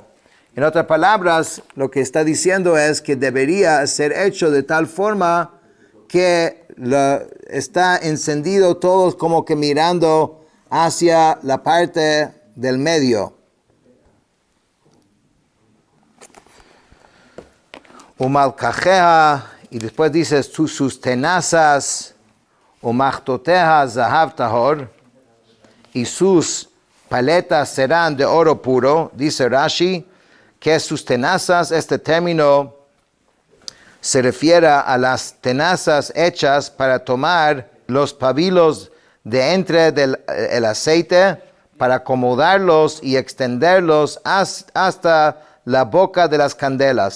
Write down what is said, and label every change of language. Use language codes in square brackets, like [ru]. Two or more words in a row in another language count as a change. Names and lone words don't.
[es] En otras palabras, lo que está diciendo es que debería ser hecho de tal forma que está encendido todos como que mirando hacia la parte del medio. Umalkajeha, y después dice sus tenazas, [he] ומחתתיה זהב טהור, [es] y sus paletas serán de oro puro. Dice Rashi que sus tenazas, este término se refiere a las tenazas hechas para tomar los pabilos de entre el aceite, para acomodarlos y extenderlos hasta la boca de las candelas.